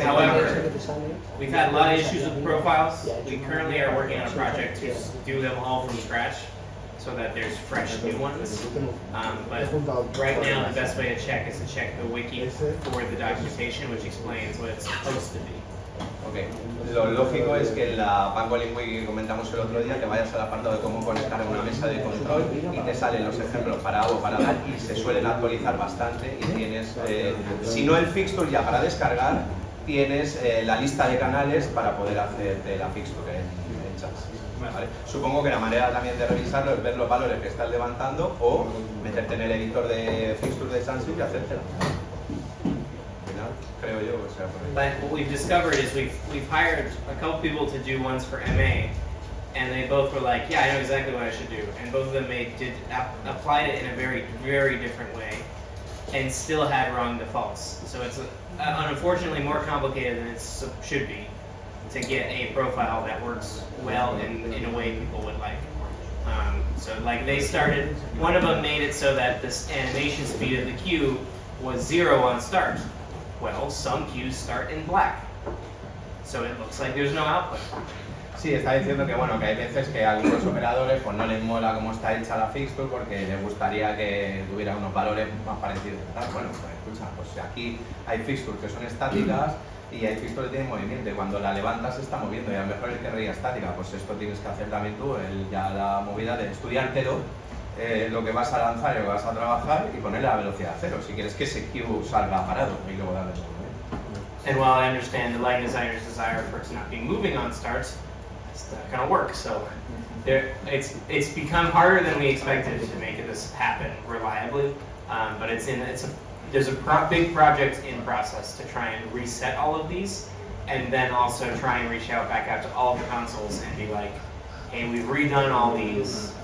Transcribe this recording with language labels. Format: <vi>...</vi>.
<en>However, we've had a lot of issues with profiles. We currently are working on a project to do them all from scratch. so that there's fresh new ones. But right now, the best way to check is to check the wiki for the documentation, which explains what it's supposed to be.</en> <es>Ok, lo lógico es que en la Pangolin Wiki que comentamos el otro día te vayas al apartado de cómo conectar una mesa de control y te salen los ejemplos para A o para dar y se suelen actualizar bastante y tienes, si no el fixture ya para descargar, tienes la lista de canales para poder hacerte la fixture en Chansis. ¿Vale? Supongo que la manera también de revisarlo es ver los valores que estás levantando o meterte en el editor de fixture de Chansis y hacértela. Creo yo, o sea,</es> <en>But what we've discovered is we've hired a couple people to do ones for MA, and they both were like, yeah, I know exactly what I should do, and both of them applied it in a very, very different way, and still had wrong defaults. So it's unfortunately more complicated than it should be to get a profile that works well in a way people would like. So like they started, one of them made it so that this animation speed of the queue was 0 on start. Well, some queues start in black, so it looks like there's no output.</en> <es>Sí, está diciendo que bueno, que hay veces que a algunos operadores pues no les mola cómo está hecha la fixture porque les gustaría que tuviera unos valores más parecidos. Bueno, pues escucha, pues aquí hay fixtures que son estáticas y hay fixtures que tienen movimiento y cuando la levantas se está moviendo y a lo mejor el que querría estática, pues esto tienes que hacer también tú, ya la movida de estudiártelo. Lo que vas a lanzar y lo que vas a trabajar y ponerle la velocidad a 0 si quieres que ese queue salga parado y luego darle todo.</es> <en>And while I understand the lighting designer's desire for it to not be moving on starts, that's not going to work. So it's become harder than we expected to make this happen reliably. But there's a big project in process to try and reset all of these, and then also try and reach out back out to all the consoles and be like, hey, we've redone all these.</en>